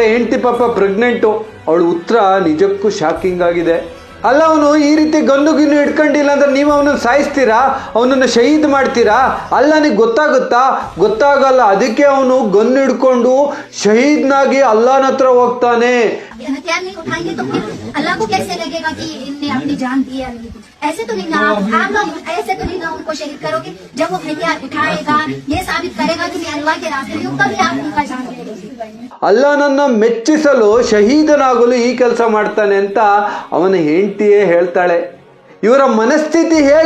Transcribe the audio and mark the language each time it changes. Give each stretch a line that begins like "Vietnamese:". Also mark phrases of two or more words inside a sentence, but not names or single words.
Kannada: ಹೆಂಡತಿ ಪಾಪ ಪ್ರೆಗ್ನೆಂಟು. ಅವಳು ಉತ್ತರ ನಿಜಕ್ಕೂ ಶಾಕಿಂಗ್ ಆಗಿದೆ. ಅಲ್ಲ, ಅವನು ಈ ರೀತಿ ಗನ್ನು ಗಿನ್ನು ಇಟ್ಕೊಂಡಿಲ್ಲ ಅಂದ್ರೆ ನೀವು ಅವನನ್ನು ಸಾಯಿಸ್ತೀರಾ, ಅವನನ್ನು ಶಹೀದ್ ಮಾಡ್ತೀರಾ? ಅಲ್ಲ, ನಿಗೆ ಗೊತ್ತಾಗಲ್ಲ. ಅದಕ್ಕೆ ಅವನು ಗನ್ನು ಹಿಡ್ಕೊಂಡು ಶಹೀದ್ನಾಗಿ ಅಲ್ಲಾಹನ ಹತ್ರ ಹೋಗ್ತಾನೆ.
Hindi: अल्लाह को कैसे लगेगा कि इनने अपनी जान दी है? ऐसे तो नहीं ना, आप लोग ऐसे तो नहीं ना उनको शहीद करोगे. जब वो हथियार उठाएगा, ये साबित करेगा कि मैं अल्लाह के रास्ते में हूँ, तभी आप उनका जान देंगे.
Kannada: ಅಲ್ಲಾಹನನ್ನ ಮೆಚ್ಚಿಸಲು ಶಹೀದನಾಗಲು ಈ ಕೆಲಸ ಮಾಡ್ತಾನೆ ಅಂತ ಅವನ ಹೆಂಡತಿಯೇ ಹೇಳ್ತಾಳೆ. ಇವರ ಮನಸ್ಥಿತಿ ಹೇಗೆ